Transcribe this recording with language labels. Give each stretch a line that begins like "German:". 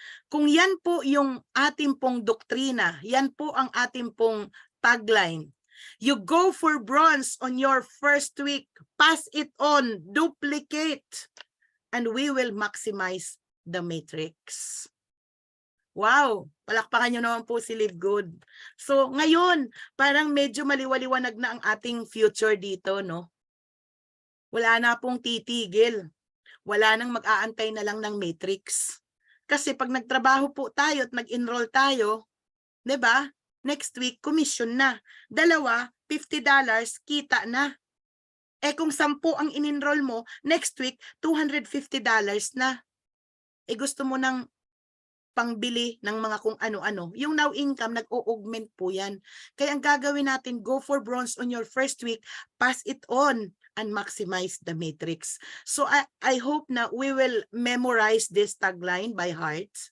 Filipino: Kung yan po yung ating pong doktrina, yan po ang ating pong tagline.
English: You go for bronze on your first week, pass it on, duplicate, and we will maximize the matrix.
Filipino: Wow, palakpakan nyo naman po si Live Good. So ngayon, parang medyo maliwaliwanag na ang ating future dito, no? Wala na pong titigil. Wala nang mag-aantay na lang ng matrix. Kasi pag nagtrabaho po tayo at nag-enroll tayo, 'di ba?
English: Next week, commission na.
Filipino: 2, $50, kita na. Eh kung 10 ang in-enroll mo,
English: next week,
Filipino: $250 na. Eh gusto mo ng pangbili ng mga kung ano-ano. Yung now income, nag-o-augment po yan. Kaya ang gagawin natin,
English: go for bronze on your first week, pass it on, and maximize the matrix. So I hope na we will memorize this tagline by heart.